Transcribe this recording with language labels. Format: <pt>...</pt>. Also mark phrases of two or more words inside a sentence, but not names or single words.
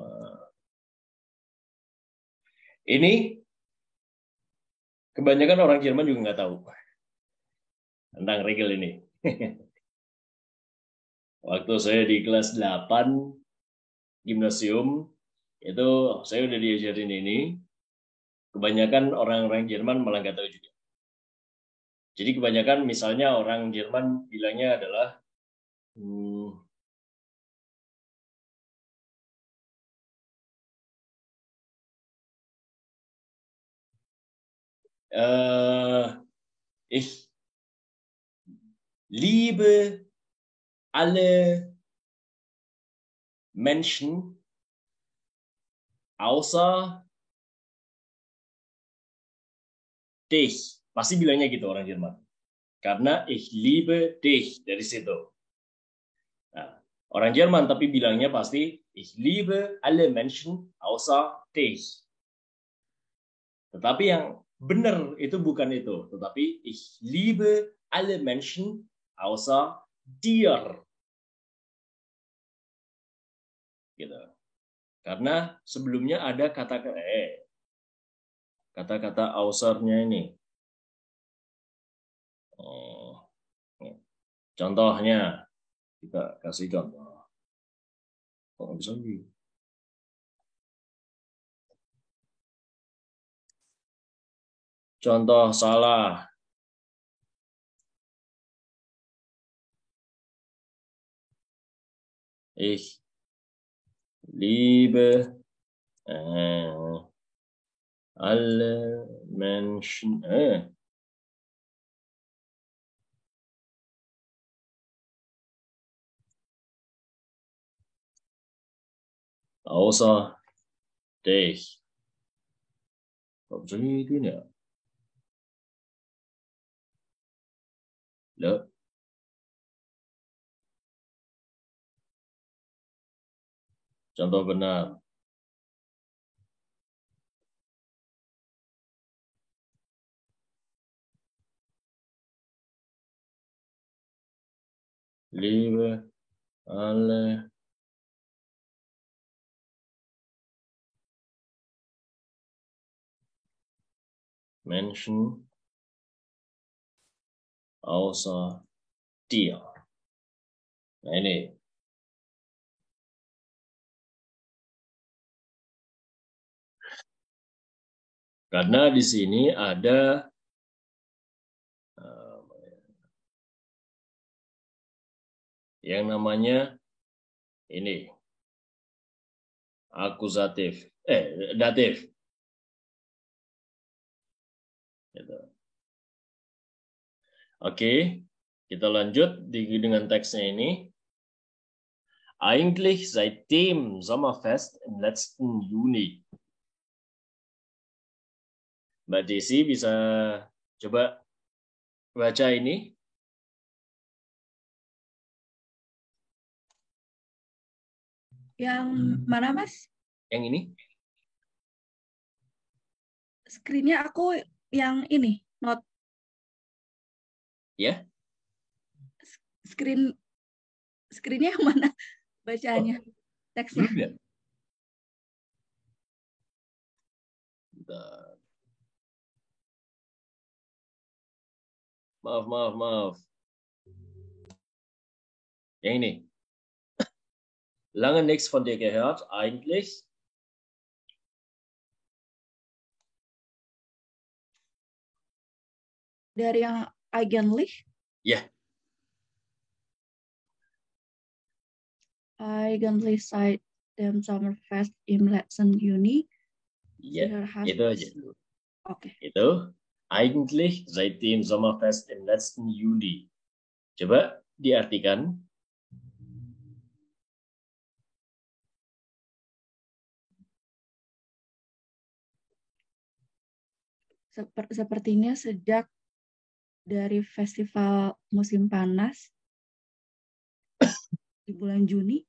<id>Ini kebanyakan orang Jerman juga nggak tahu tentang regel ini. Waktu saya di kelas 8 gimnasium, itu saya udah diajarin ini. Kebanyakan orang-orang Jerman malah nggak tahu juga. Jadi kebanyakan misalnya orang Jerman bilangnya adalah</id> <de>ich liebe alle Menschen außer dich.</de> <id>Pasti bilangnya gitu orang Jerman. Karena</id> <de>ich liebe dich</de> <id>dari situ. Nah, orang Jerman tapi bilangnya pasti</id> <de>ich liebe alle Menschen außer dich.</de> <id>Tetapi yang benar itu bukan itu, tetapi</id> <de>ich liebe alle Menschen außer dir.</de> <id>Gitu. Karena sebelumnya ada kata-kata außernya ini. Contohnya, kita kasih contoh. Kok nggak bisa gitu? Contoh salah.</id> <de>Ich liebe alle Menschen. Außer dich.</de> <id>Kok bisa gitu ya? Loh. Contoh benar.</id> <de>Liebe alle Menschen außer dir.</de> <id>Nah, ini. Karena di sini ada yang namanya ini akusatif, datif. Gitu. Oke, kita lanjut dengan teksnya ini.</id> <de>Eigentlich seit dem Sommerfest im letzten Juni.</de> <id>Mbak Desi bisa coba baca ini. Yang mana, Mas? Yang ini? Screen-nya aku yang ini, not. Ya? Screen-nya yang mana? Bacaannya, teksnya. Belum ya? Bentar. Maaf. Yang ini.</id> <de>Lange nichts von dir gehört, eigentlich.</de> <id>Dari yang eigentlich? Ya.</id> <de>Eigentlich seit dem Sommerfest im letzten Juni.</de> <id>Ya, itu aja. Oke.</id> <de>Itu eigentlich seit dem Sommerfest im letzten Juli.</de> <id>Coba diartikan. Sepertinya sejak dari festival musim panas di bulan Juni.</id>